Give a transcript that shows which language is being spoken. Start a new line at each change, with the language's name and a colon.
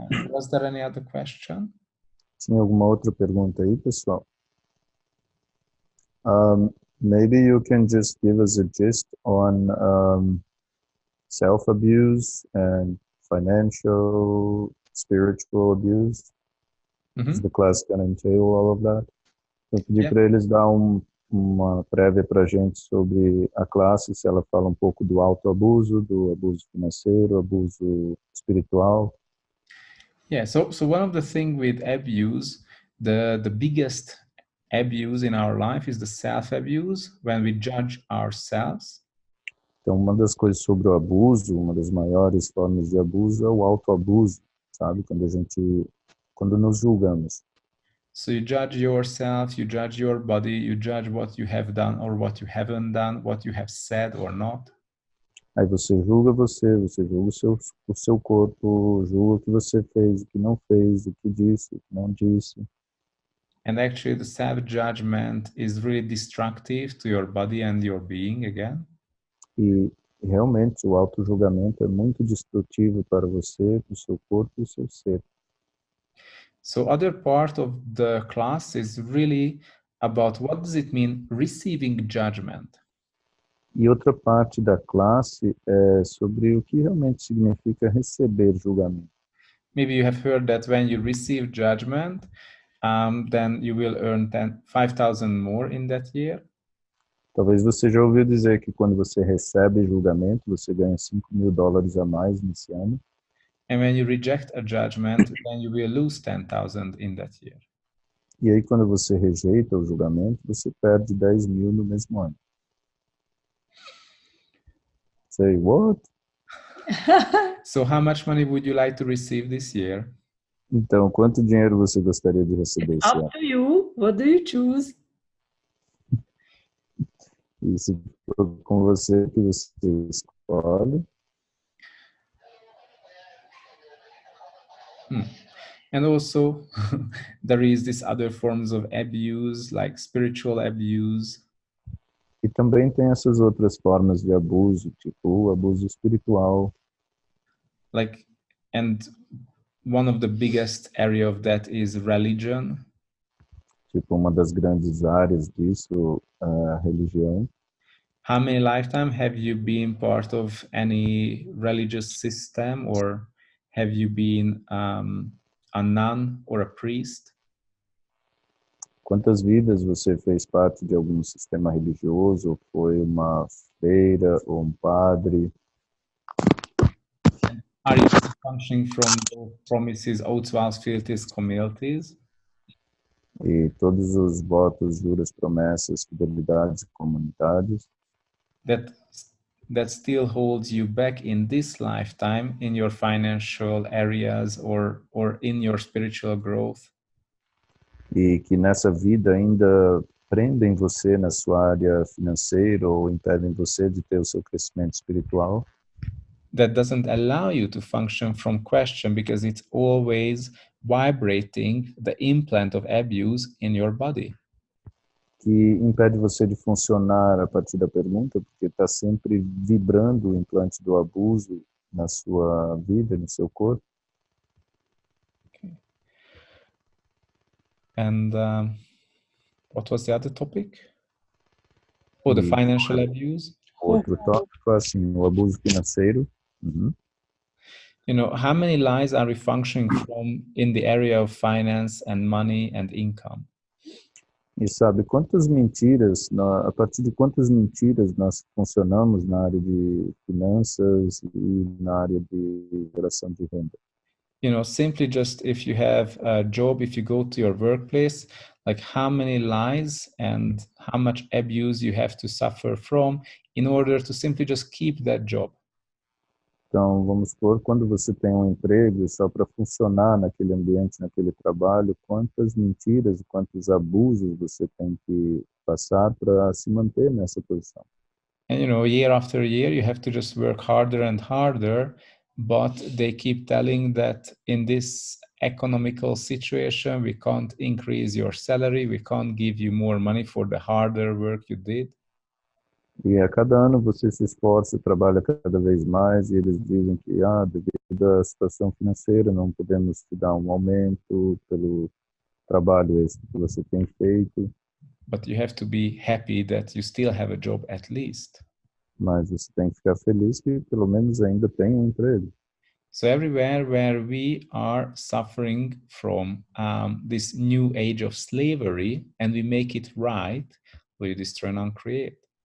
English: Was there any other question?
Portuguese: Tinha alguma outra pergunta aí, pessoal?
English: Maybe you can just give us a gist on self-abuse and financial, spiritual abuse. Is the class going to entail all of that?
Portuguese: Eu pedi para eles dar uma prévia para a gente sobre a classe, se ela fala um pouco do autoabuso, do abuso financeiro, abuso espiritual.
English: Yeah, so one of the things with abuse, the biggest abuse in our life is the self-abuse, when we judge ourselves.
Portuguese: Então, uma das coisas sobre o abuso, uma das maiores formas de abuso é o autoabuso, sabe? Quando nos julgamos.
English: So you judge yourself, you judge your body, you judge what you have done or what you haven't done, what you have said or not.
Portuguese: Aí você julga o seu corpo, julga o que você fez, o que não fez, o que disse, o que não disse.
English: And actually the self-judgment is really destructive to your body and your being again.
Portuguese: E realmente o auto-julgamento é muito destrutivo para você, para o seu corpo e o seu ser.
English: So other part of the class is really about what does it mean receiving judgment.
Portuguese: E outra parte da classe é sobre o que realmente significa receber julgamento.
English: Maybe you have heard that when you receive judgment, then you will earn 5,000 more in that year.
Portuguese: Talvez você já ouviu dizer que quando você recebe julgamento, você ganha $5.000 a mais nesse ano.
English: And when you reject a judgment, then you will lose 10,000 in that year.
Portuguese: E aí, quando você rejeita o julgamento, você perde 10 mil no mesmo ano.
English: Say, what? So how much money would you like to receive this year?
Portuguese: Então, quanto dinheiro você gostaria de receber esse ano?
English: Up to you. What do you choose?
Portuguese: E se for com você, que você escolhe.
English: And also, there is this other forms of abuse, like spiritual abuse.
Portuguese: E também tem essas outras formas de abuso, tipo o abuso espiritual.
English: Like, and one of the biggest area of that is religion.
Portuguese: Tipo, uma das grandes áreas disso, a religião.
English: How many lifetime have you been part of any religious system, or have you been a nun or a priest?
Portuguese: Quantas vidas você fez parte de algum sistema religioso, ou foi uma freira ou um padre?
English: Are you functioning from the promises, oaths, vows, fealties, communities?
Portuguese: E todos os votos, juras, promessas, fidelidades e comunidades
English: that still holds you back in this lifetime in your financial areas or in your spiritual growth?
Portuguese: e que nessa vida ainda prendem você na sua área financeira ou impedem você de ter o seu crescimento espiritual,
English: That doesn't allow you to function from question because it's always vibrating the implant of abuse in your body.
Portuguese: que impede você de funcionar a partir da pergunta, porque está sempre vibrando o implante do abuso na sua vida, no seu corpo.
English: And what was the other topic? Oh, the
Portuguese: E
English: financial abuse.
Portuguese: outro tópico, assim, o abuso financeiro. Uhum.
English: You know, how many lies are we functioning from in the area of finance and money and income?
Portuguese: E sabe, quantas mentiras, a partir de quantas mentiras nós funcionamos na área de finanças e na área de geração de renda?
English: You know, simply just if you have a job, if you go to your workplace, like how many lies and how much abuse you have to suffer from in order to simply just keep that job.
Portuguese: Então, vamos supor, quando você tem um emprego, só para funcionar naquele ambiente, naquele trabalho, quantas mentiras e quantos abusos você tem que passar para se manter nessa posição.
English: And, you know, year after year, you have to just work harder and harder, but they keep telling that in this economical situation, we can't increase your salary, we can't give you more money for the harder work you did.
Portuguese: E a cada ano você se esforça, trabalha cada vez mais, e eles dizem que, devido à situação financeira, não podemos te dar um aumento pelo trabalho esse que você tem feito.
English: But you have to be happy that you still have a job at least.
Portuguese: Mas você tem que ficar feliz que pelo menos ainda tem um emprego.
English: So everywhere where we are suffering from this new age of slavery and we make it right, we destroy and uncreate.